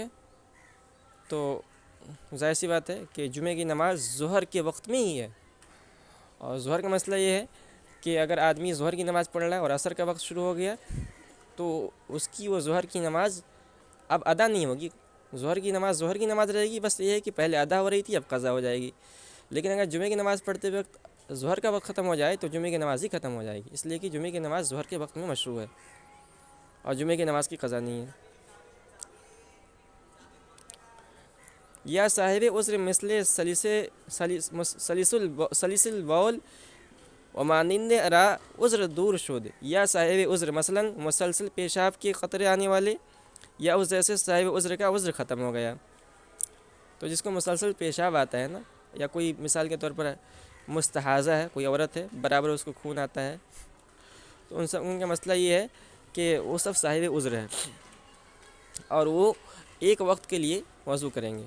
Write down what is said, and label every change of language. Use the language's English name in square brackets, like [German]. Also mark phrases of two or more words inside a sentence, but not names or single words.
[Urdu] تو ظاہر سی بات ہے کہ جمعے کی نماز ظہر کے وقت میں ہی ہے، اور ظہر کا مسئلہ یہ ہے کہ اگر آدمی ظہر کی نماز پڑھ رہا ہے اور عصر کا وقت شروع ہو گیا تو اس کی وہ ظہر کی نماز اب ادا نہیں ہوگی، ظہر کی نماز رہے گی، بس یہ ہے کہ پہلے ادا ہو رہی تھی اب قضا ہو جائے گی۔ لیکن اگر جمعے کی نماز پڑھتے وقت ظہر کا وقت ختم ہو جائے تو جمعے کی نماز ہی ختم ہو جائے گی، اس لیے کہ جمعے کی نماز ظہر کے وقت میں مشروع ہے اور جمعے کی نماز کی قضا نہیں ہے۔ [Persian] یا صاحب عذر مثل سلیس البول ومانند را عذر دور شد، [Urdu] یا صاحب عذر مثلا مسلسل پیشاب کے قطرے آنے والے، یا اس جیسے صاحب عذر کا عذر ختم ہو گیا۔ تو جس کو مسلسل پیشاب آتا ہے نا، یا کوئی مثال کے طور پر مستحاضہ ہے، کوئی عورت ہے برابر اس کو خون آتا ہے، تو ان کا مسئلہ یہ ہے کہ وہ سب صاحب عذر ہے اور وہ ایک وقت کے لیے وضو کریں گے۔